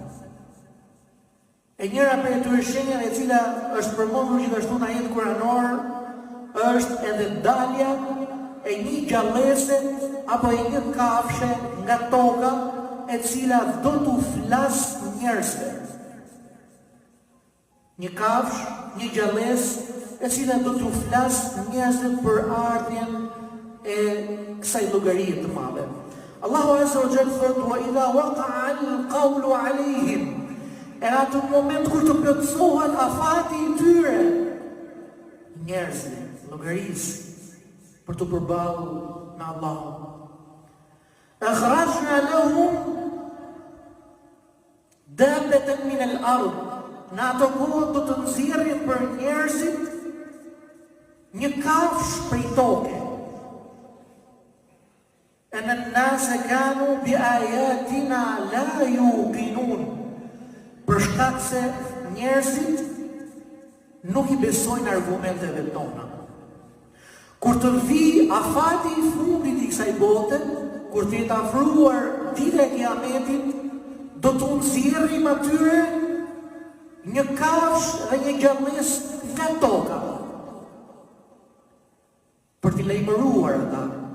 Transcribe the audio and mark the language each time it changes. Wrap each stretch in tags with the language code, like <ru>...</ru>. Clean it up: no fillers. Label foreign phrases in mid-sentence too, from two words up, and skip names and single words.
<sq>E njëra prej atyre shenjave e cila është përmendur gjithashtu në ajet kuranor është edhe dalja e një gjallëse apo e një kafshe nga toka e cila do t'u flas njerëzve. Një kafsh, një gjallëse e cila do t'u flas njerëzve për ardhjen e kësaj llogarie të madhe.</sq> <ar>Allahu عز وجل thot: "وإذا وقع القول عليهم",</ar> <sq>e në atë moment kur të plotësohet afati i tyre, njerëzve, llogarisë për të përballur me Allahun.</sq> <ar>أخرجنا لهم دابة من الأرض,</ar> <sq>në ato kohë do të nxjerrim për njerëzit një kafshë prej toke.</sq> <ar>أن الناس كانوا بآياتنا لا يوقنون,</ar> <sq>për shkak se njerëzit nuk i besojnë argumenteve tona. Kur të vi afati i fundit i kësaj bote, kur të jetë afruar dita e Kiametit, do të nxjerrim atyre një kafshë dhe një gjallës nga toka për t'i lejmëruar ata.</sq>